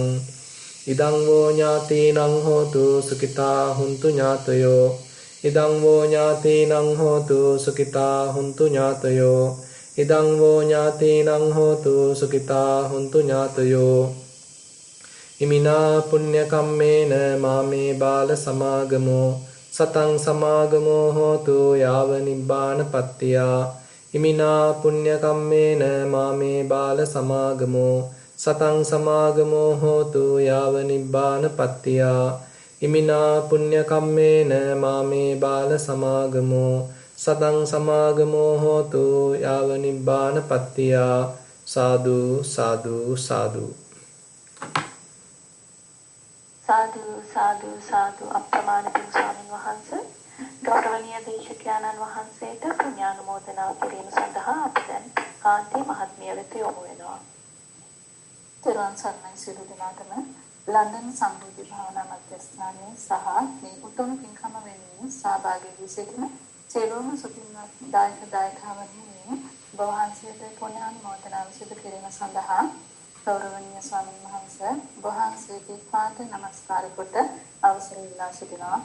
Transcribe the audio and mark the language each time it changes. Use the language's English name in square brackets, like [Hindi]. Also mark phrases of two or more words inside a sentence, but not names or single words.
[Pali] ඉදං වෝ ඥාතීනං හෝතු සුඛිතා හුන්තු ඥාතයෝ. ඉදං වෝ ඥාතීනං හෝතු සුඛිතා හුන්තු ඥාතයෝ. ඉදං වෝ ඥාතීනං හෝතු සුඛිතා හුන්තු ඥාතයෝ. ඉමිනා පුඤ්ඤ කම්මේන මාමේ බාල සමාගමෝ සතං සමාගමෝ හෝතු යාව නිබ්බාන පත්තියා. ඉමිනා පුඤ්ඤ කම්මේන මාමේ බාල සමාගමෝ සතං සමාගමෝ හෝතු යාව නිබ්බාන පත්තියා. ඉමිනා පුඤ්ඤ කම්මේන මාමේ බාල සමාගමෝ සතං සමාගමෝ හෝතු යාව නිබ්බාන පත්තියා. [Sinhala] සාදු සාදු සාදු. සාදු සාදු සාදු. අප්‍රමාණ පින් ස්වාමීන් වහන්සේ ගෞරවනීය දේශකයන්න් වහන්සේට පුණ්‍යානුමෝදනා කිරීම සඳහා අප දැන් කාන්ති මහත්මිය වෙත යොමු වෙනවා. තෙරුවන් සරණයි සියලු දෙනාටම. ලන්ඩන් සම්බෝධි භාවනා මධ්‍යස්ථානයේ සහ මේ උතුම් පින්කම වෙනුවෙන් සහභාගී වී සිටින සියලුම සුපින්වත් දායකවරුන් වහන්සේට පුණ්‍යානුමෝදනා සිදු කිරීම සඳහා ගෞරවනීය ස්වාමීන් වහන්සේ වහන්සේගේ පාද නමස්කාර කොට අවසර ඉල්ලා සිටිනවා.